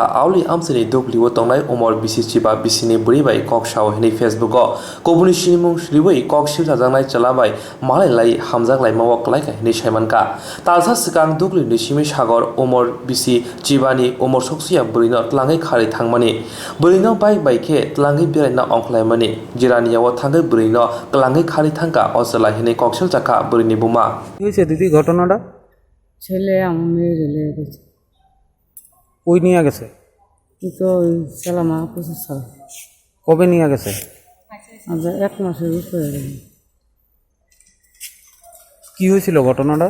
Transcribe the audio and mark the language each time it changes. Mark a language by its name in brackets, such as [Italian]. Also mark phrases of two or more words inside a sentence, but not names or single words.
[Kok Borok] auli amsini dubliwo tongnai omor bisi chiba bisini bwrui bai koksao hini Facebook o kubuni sinimung riwei koksil rajanai chalabai malai lai hamjak laimao klaika hini saimankha talsa sikang dugli nisimi Sagar omor bisi chibani omor soksia bwrino tlangai khari thangmani bwrino bike baikhe tlangai beraina ongklaimani jiraniyawo thangai bwrino tlangai khari thangka ojala hini koksil chaka bwrini buma [Bangla] হয়েছে দিদি ঘটনাটা ছেলে আমার মেয়ে লেগে গেছে কই নিয়ে গেছে কিন্তু ওই সালামা 25 সাল কবে নিয়ে গেছে আজ 1 মাসের উপরে হয়ে গেল। কি হয়েছিল ঘটনাটা